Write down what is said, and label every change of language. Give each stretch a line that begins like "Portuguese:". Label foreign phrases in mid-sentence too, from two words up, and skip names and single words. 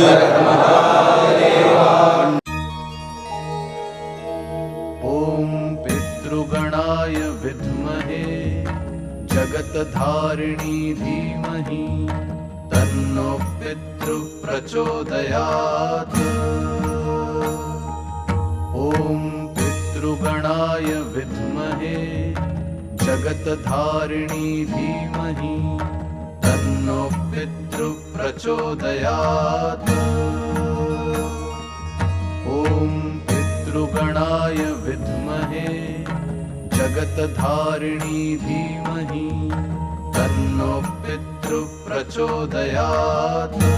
Sanskrit: ॐ पितृगणाय विद्महे जगतधारिणी धीमहि तन्नो पितृ प्रचोदयात्. ॐ पितृगणाय विद्महे जगतधारिणी धीमहि तन्नो पितृ प्रचोदयात्। ॐ पितृगणाय विद्महे जगतधारिणी धीमहि तन्नो पितृ प्रचोदयात्।